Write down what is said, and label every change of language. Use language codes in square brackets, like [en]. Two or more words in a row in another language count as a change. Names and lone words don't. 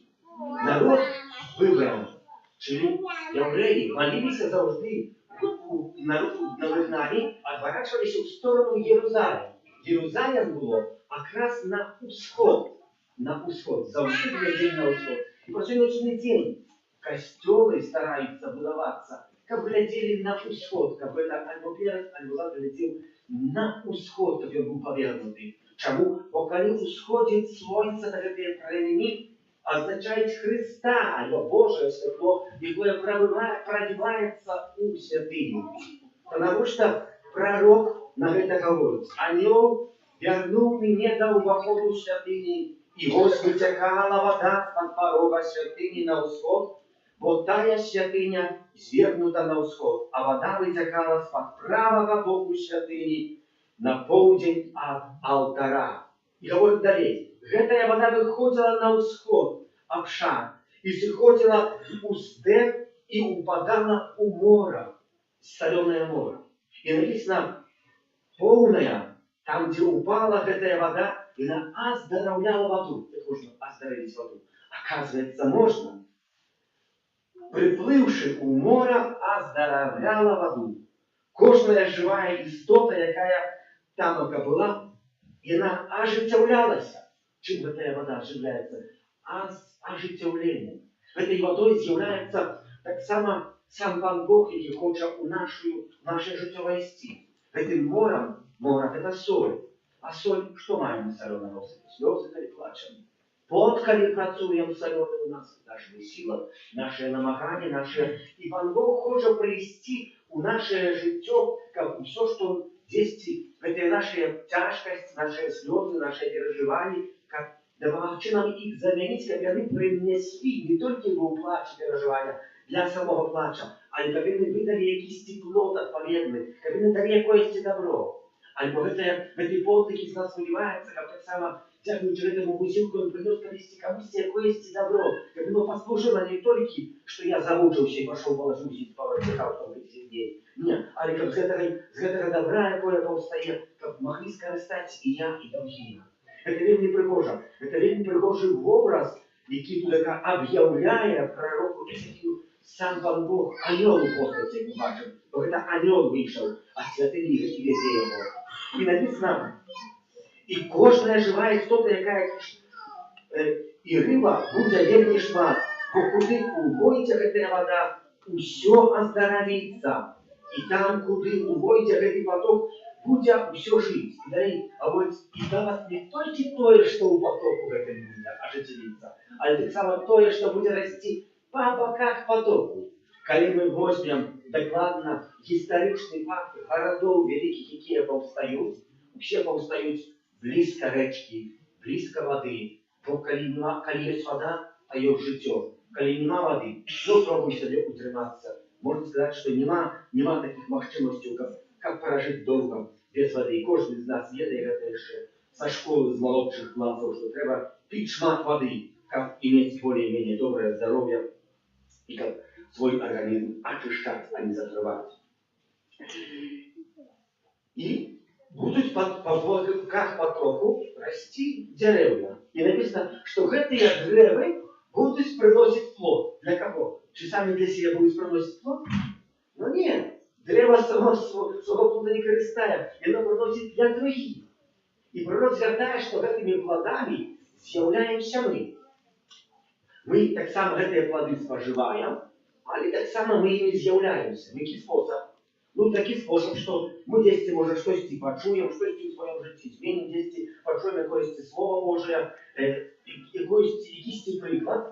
[uk] Народ вибраний, czyli євреї, молилися завжди на вигнанні, відворачувалися в сторону Єрусалиму. Єрусалим було якраз на усход, завжди гляділи на усход. І по сьогоднішній день костьоли стараються будуватися, [ru] как глядели на усход, как это альбо перед, альбо зад глядел на усход, как он был повернутый. Чому? Бо коли усходит солнце, так это промени означает Христа, альбо Божие світло, якое продевается у святыню. Потому что пророк на это говорит: [be] «Анёл вернул меня до уходу святыни, и вось вытекала вода от порога святыни на усход, бо тая святыня звергнута на усход, а вода вытекала з-пад правого боку святыни на поўдзень от алтара». [ru] И говорит далее: гэтая вода выходила на усход, обшар, и сыходила у степ и упадала у мора, соленое море. И написано: полная, там, где упала гэтая вода, и она оздоровляла воду. Как можно оздоровить воду? Оказывается, можно. приплывши у мора, оздоровляла воду. [uk] Кожная живая істота, якая там була, і вона оживлялася. Чим эта вода оживляється? Оживленням. Этой водой з'являється так само сам Пан Бог, який хоче у наше життя войти. [ru] Этим мором, это соль. А соль, [uk] що маємо соленого носити? Сльози, коли плачемо. Пот, коли працюємо солений у нас, наша сила, наше намагання, наше... І Пан Бог хоче привести у наше життя, [ru] как все, что здесь, это наша тяжкость, наши слезы, наши переживания, как допомогти нам их заменить, как они принесли не только его плач и переживания для самого плача, а как они выдали якийсь тепло отповедный, как они дали якоїсь добро. Альбо в этой полтыке з нас сподівається, как так само, дякуючи этому вузілку, він принес колись комусь якоїсь добро, как оно послужило не только, что я замучился и пошел положился и повыдыхал, чтобы быть дней. Нет, але как с этого добра, якое повстає, как могли скористатися і я, і другие. Это вельми пригожа. [uk] Это вельми пригожий образ, який тут об'являє пророку Ісаю сам Пан Бог, аньол у постаті, як ми бачимо. Бо це аньол вийшов, а святий віки везе його. І написано, і кожна жива істота, яка і риба, буде вельми шмат, бо куди увойде эта вода, все оздоровится. [ru] И там, куди увойде этот поток, буде все жить. А вот и давать не только то, что у потоку в этом буде оживиться, а так само то, что будет расти по боках потоку. Коли мы возьмем докладно историчные факты городов великих, які повстают, все повстают близко речки, близко воды. Бо коли есть вода, а есть життя. Коли нема воды, ну пробуй себе утриматься. Можно сказать, что нема таких можливостей, как прожить долго без воды. Кожен из нас ведает это еще со школы, с молодших классов, что треба пить шмат воды, как иметь более-менее доброе здоровье и как свой организм очищать, а не закрывать. И будут по боках потоку расти деревья. И написано, что эти деревья будут приносить плод. Для кого? Чи сами для себя будут приносить плод? Ну нет. [uk] Дерево само свого плода не користає, і воно приносить для других. І пророк звертає, що цими плодами з'являємося ми. Ми так само ці плоди споживаємо, але так само ми і з'являємося. В який спосіб? Ну, такий спосіб, що ми десь, може, щось почуємо, щось у своєму житті змінимо, десь почуємо якесь слово Боже, якийсь приклад.